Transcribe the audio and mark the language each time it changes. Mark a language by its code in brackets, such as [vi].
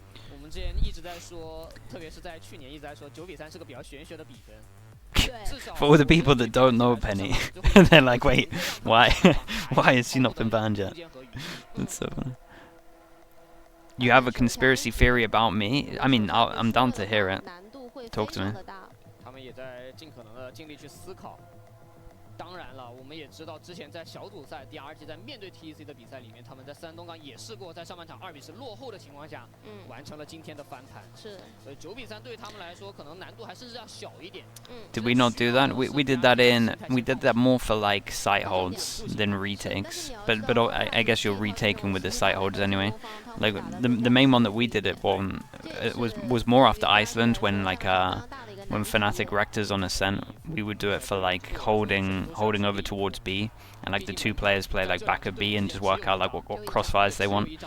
[zh] 我们之前一直在说，特别是在去年一直在说9比3是个比较玄学的比分。 [en] For all the people that don't know Penny, they're like, wait, why? Why has she not been banned yet? That's so funny. You have a conspiracy theory about me? I mean, I'm down to hear it. Talk to me. [zh] 他们也在尽可能的尽力去思考。当然了，我们也知道之前在小组赛 DRG 在面对 TEC 的比赛里面，他们在3东港也试过在上半场2比10落后的情况下，完成了今天的翻盘。是，所以9比3对于他们来说，可能难度还是要小一点。 [en] Did we not do that? We did that more for like site holds than retakes. But I guess you're retaking with the site holds anyway. Like the main one that we did it on, it was more after Iceland when like when Fnatic wrecked us on Ascent, we would do it for like holding over towards B, and like the 2 players play like back of B and just work out like what crossfires they want.